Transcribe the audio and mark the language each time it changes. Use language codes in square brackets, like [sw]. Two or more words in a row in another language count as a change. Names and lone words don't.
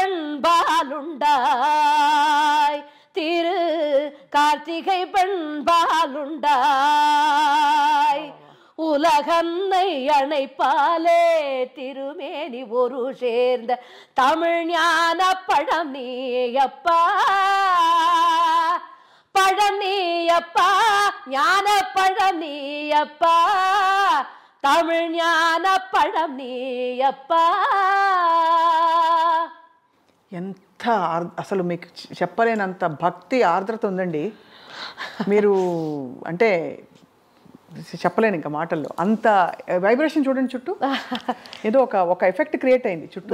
[ta] பெண்பாலுண்டாய், திரு கார்த்திகை பெண்பாலுண்டாய், உலகன்னை அணைப்பாலே திருமேனி ஒரு சேர்ந்த தமிழ் ஞான பழம் நீயப்பா, பழம் நீயப்பா, ஞான பழம் நீயப்பா, தமிழ் ஞான பழம் நீயப்பா. [te] ఎంత అసలు మీకు చెప్పలేనంత భక్తి ఆర్ద్రత ఉందండి. మీరు అంటే చెప్పలేను ఇంకా మాటల్లో, అంత వైబ్రేషన్ చూడండి చుట్టూ, ఏదో ఒక [en] effect create [te] అయింది చుట్టూ.